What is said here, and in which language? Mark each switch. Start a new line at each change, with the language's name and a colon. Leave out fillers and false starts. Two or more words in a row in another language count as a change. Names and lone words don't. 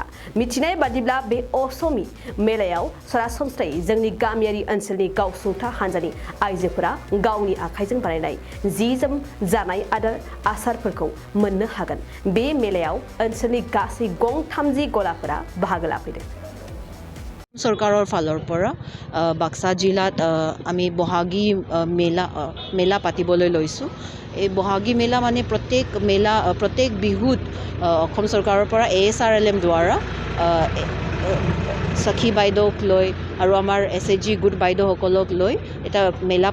Bodo: मिथिनाय बादिब्ला बे असमी मेलायाव सरासनस्रायै जोंनि गामियारि ओनसोलनि गावसुंथा हान्जानि आइजोफोरा गावनि आखाइजों बानायनाय जि-जोम जानाय आदार आसारफोरखौ मोननो हागोन। बे मेलायाव ओनसोलनि गासै गं 30 गलाफोरा बाहागो लाफैदों।
Assamese: सरकाৰৰ ফালৰ পৰা বাক্সা জিলাত আমি বহাগী মেলা পাতিবলৈ লৈছোঁ। এই বহাগী মেলা মানে প্ৰত্যেক বিহুত অসম চৰকাৰৰ পৰা Asrlm দ্বাৰা সখী বাইদেউক লৈ আৰু আমাৰ SHG গোট বাইদেউসকলক লৈ এটা মেলা